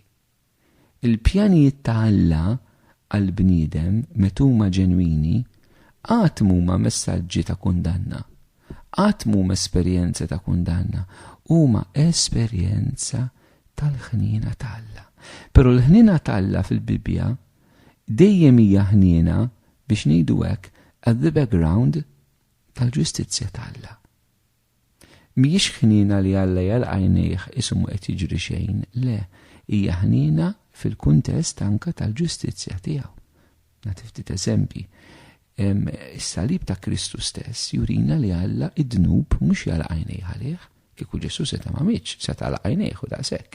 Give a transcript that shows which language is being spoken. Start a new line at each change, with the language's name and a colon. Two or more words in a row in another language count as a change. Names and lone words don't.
Maltese: Il-pjanijiet ta' Alla għal-bniedem metuma ġenwini qatt huma messaġġi ta' kundanna. Qatt huma esperjenza ta' kundanna, huma esperjenza tal-ħniena ta' Alla. Però l-ħniena ta' Alla fil-Bibja dejjem hija ħniena biex ngħidu hekk
English: at the background
Maltese: tal-ġustizzja ta' Alla. Mhijiex ħniena li Alla jgħal għajnejh ismu qed jiġri xejn, le, hija ħniena fil-kuntest anke tal-ġustizzja tiegħu. Nagħti ftit eżempji. Is-salib ta' Kristu stess jurina li Alla id-dnub mhux jgħal għajnejh għalih, kieku Ġesu seta' ma mitx, seta' għal għajnejh u daqshekk.